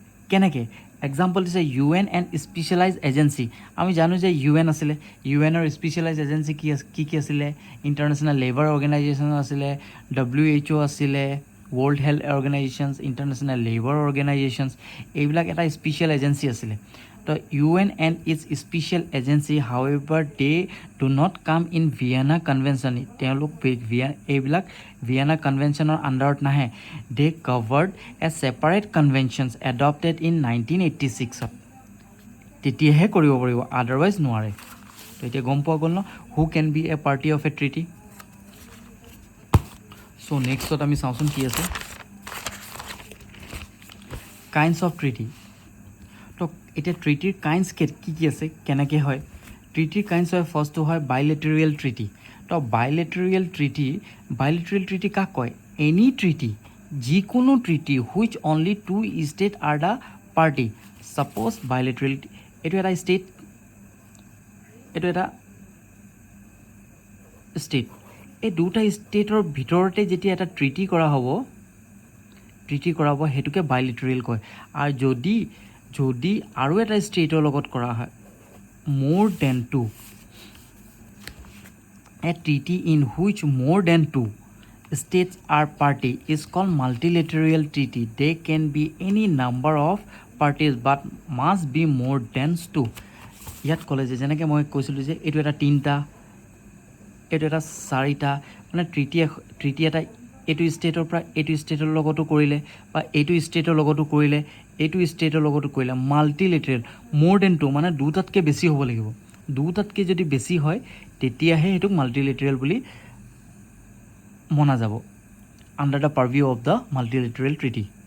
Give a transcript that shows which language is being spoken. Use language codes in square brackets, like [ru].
[as] কেনেকৈ এক্সাম্পল দিছে UN and specialise agency আমি জানো যে UN আছিলে UNৰ স্পেচিয়েলাইজ এজেঞ্চি কি আছিলে ইণ্টাৰনেশ্যনেল লেবাৰ অৰ্গেনাইজেশ্যন আছিলে WHO আছিলে world health organisations international labour organisations এইবিলাক এটা স্পেচিয়েল এজেঞ্চি আছিলে [en] তো UN and its special agency, however, they do not come in Vienna Convention. [as] তেওঁলোক এইবিলাক Vienna Conventionৰ আণ্ডাৰত নাহে. [en] They covered as separate conventions adopted in 1986. [as] তেতিয়াহে কৰিব পাৰিব, আদাৰৱাইজ নোৱাৰে. তো এতিয়া গম পোৱা গ'ল [en] Now who can be a party of a treaty. [as] চ' নেক্সটত আমি চাওঁচোন কি আছে. Kinds of treaty. তো এতিয়া ট্ৰিটিৰ কাইণ্ডছ কি কি আছে, কেনেকৈ হয়. ট্ৰিটিৰ কাইণ্ডছ হয়, ফাৰ্ষ্টটো হয় বাইলেটেৰিয়েল ট্ৰিটি. তো বাইলেটেৰিয়েল ট্ৰিটি কাক কয়, [en] any treaty, [as] যিকোনো treaty [en] Which only two state are the party. [as] Suppose বাইলেটেৰিয়েল, এইটো এটা ষ্টেট, এইটো এটা ষ্টেট, এই দুটা ষ্টেটৰ ভিতৰতে যেতিয়া এটা ট্ৰিটি কৰা হ'ব সেইটোকে বাইলেটেৰিয়েল কয়. আৰু যদি আৰু এটা ষ্টেটৰ লগত কৰা হয়, [en] More than two, a treaty in which more than two states are party is called multilateral treaty. They can be any number of parties but must be more than two. [as] ইয়াত ক'লে যে যেনেকৈ মই কৈছিলোঁ যে এইটো এটা 3টা, এইটো এটা 4টা, মানে ট্ৰিটি এটা এইটো ষ্টেটৰ পৰা এইটো ষ্টেটৰ লগতো কৰিলে, বা এইটো ষ্টেটৰ লগতো কৰিলে, এইটো ষ্টেটৰ লগতো কৰিলে. মাল্টিলেটেৰেল, মোৰ দেন টু মানে দুটাতকৈ বেছি হ'ব লাগিব. দুটাতকৈ যদি বেছি হয় তেতিয়াহে সেইটোক মাল্টিলেটেৰেল বুলি মনা যাব, [en] Under the purview of the multilateral treaty.